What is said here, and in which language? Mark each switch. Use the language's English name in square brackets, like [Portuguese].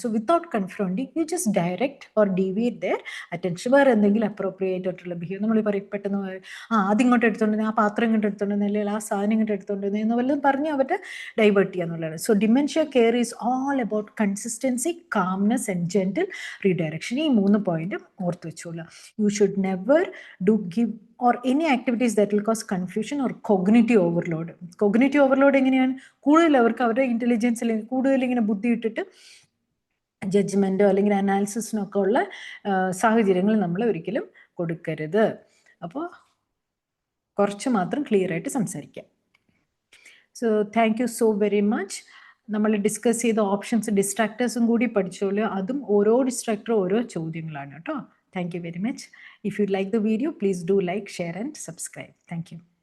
[English] So without confronting you just direct or deviate their attention. [Malayalam] വേറെ എന്തെങ്കിലും appropriate ആയിട്ടുള്ള behaviour നമ്മൾ പറയും, പെട്ടെന്ന് അത് ഇങ്ങോട്ട് എടുത്തോണ്ടെന്ന്, ആ പാത്രം ഇങ്ങോട്ട് എടുത്തോണ്ടെന്ന്, അല്ലെങ്കിൽ ആ സാധനം ഇങ്ങോട്ട് എടുത്തോണ്ടെന്ന് എന്ന് വല്ലതും പറഞ്ഞ് അവരുടെ ഡൈവേർട്ട് ചെയ്യുക എന്നുള്ളതാണ്. [English] So dementia care is all about consistency, calmness and gentle redirection. [Malayalam] ഈ 3 പോയിന്റും ഓർത്ത് വെച്ചോളൂ. [English] You should never do give or any activities that will cause confusion or cognitive overload. [Malayalam] Cognitive overload എങ്ങനെയാണ്? കൂടുതൽ അവർക്ക് അവരുടെ ഇൻ്റലിജൻസ് അല്ലെങ്കിൽ കൂടുതൽ ഇങ്ങനെ ബുദ്ധി ഇട്ടിട്ട് ജഡ്ജ്മെൻറ്റോ അല്ലെങ്കിൽ അനാലിസിസിനോ ഒക്കെ ഉള്ള സാഹചര്യങ്ങൾ നമ്മൾ ഒരിക്കലും കൊടുക്കരുത്. അപ്പോൾ കുറച്ച് മാത്രം ക്ലിയർ ആയിട്ട് സംസാരിക്കാം. [English] So thank you so very much. [Malayalam] നമ്മൾ ഡിസ്കസ് ചെയ്ത ഓപ്ഷൻസ്, ഡിസ്ട്രാക്ടേഴ്സും കൂടി പഠിച്ചോളൂ. അതും ഓരോ ഡിസ്ട്രാക്ടറും ഓരോ ചോദ്യങ്ങളാണ് കേട്ടോ. [English] Thank you very much. If you like the video, please do like, share and subscribe. Thank you.